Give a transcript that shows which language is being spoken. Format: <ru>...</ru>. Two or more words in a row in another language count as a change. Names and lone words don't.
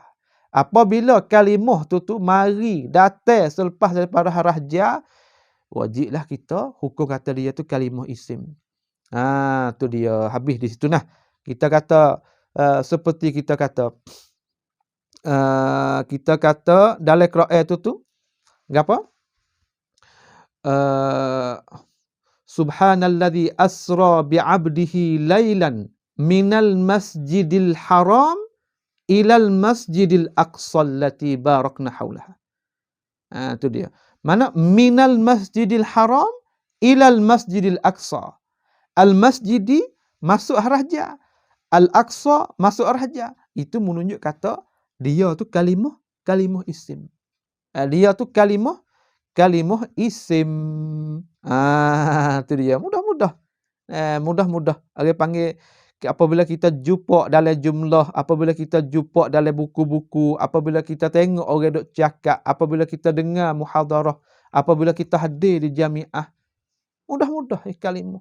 <ms>Apabila kalimah tu mari datang selepas daripada harah jar, wajiblah kita hukum kata dia tu kalimah isim. Tu dia, habis di situ nah. Kita kata seperti kita kata dalam Quran tu apa?</ms> <ar>سبحان الذي أسرى بعبده ليلا من المسجد الحرام إلى المسجد الأقصى الذي باركنا حوله.</ar> <ms>Itu dia. Mana</ms> <ar>من المسجد الحرام إلى المسجد الأقصى.</ar> <ms>Al-masjidi masuk haraja. Al-aqsa masuk haraja. Itu menunjuk kata dia tu kalimah isim. Dia tu kalimah isim. Itu dia. Mudah-mudah. Mudah-mudah. Orang panggil apabila kita jumpa dalam jumlah, apabila kita jumpa dalam buku-buku, apabila kita tengok orang duk cakap, apabila kita dengar muhadarah, apabila kita hadir di jamiah, mudah-mudah kalimah.</ms>